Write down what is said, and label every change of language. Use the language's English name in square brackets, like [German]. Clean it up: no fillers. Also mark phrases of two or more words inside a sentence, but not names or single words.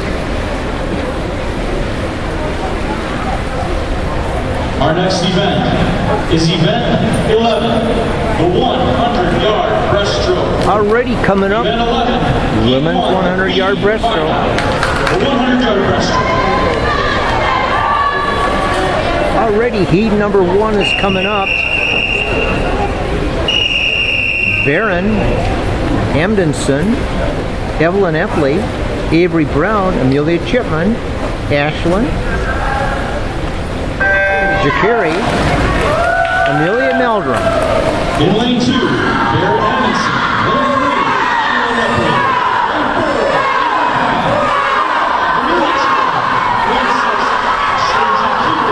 [English] Our next event is Event 11, the 100-yard breaststroke. Already coming up, Event 11, women's 100-yard breaststroke. The 100-yard breaststroke. Already heat number 1 is coming up. Barron, Hamdenson, Evelyn Epley, Avery Brown, Amelia Chipman, Ashlyn, Jakari, Amelia Meldrum. In lane 2, Barrett Hamdenson. Lane 3, Sheila Epley. Lane 4, Lane 6, Ashlyn Jakari.